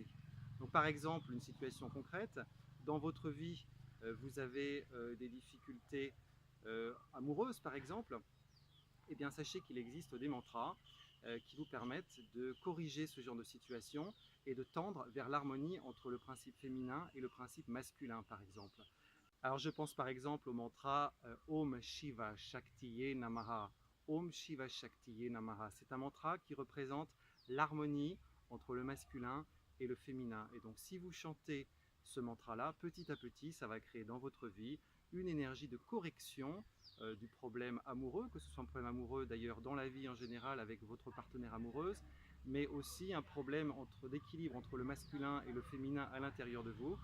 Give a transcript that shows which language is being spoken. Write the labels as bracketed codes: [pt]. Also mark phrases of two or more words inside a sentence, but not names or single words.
[fr] Donc par exemple, une situation concrète, dans votre vie, vous avez des difficultés amoureuses par exemple, eh bien sachez qu'il existe des mantras qui vous permettent de corriger ce genre de situation et de tendre vers l'harmonie entre le principe féminin et le principe masculin par exemple. Alors je pense par exemple au mantra [sa] ॐ शिव शक्तये नमः. ॐ शिव शक्तये नमः. [fr] C'est un mantra qui représente l'harmonie entre le masculin et le féminin. Et donc si vous chantez ce mantra-là, petit à petit, ça va créer dans votre vie une énergie de correction du problème amoureux, que ce soit un problème amoureux d'ailleurs dans la vie en général avec votre partenaire amoureuse, mais aussi un problème d'équilibre entre le masculin et le féminin à l'intérieur de vous.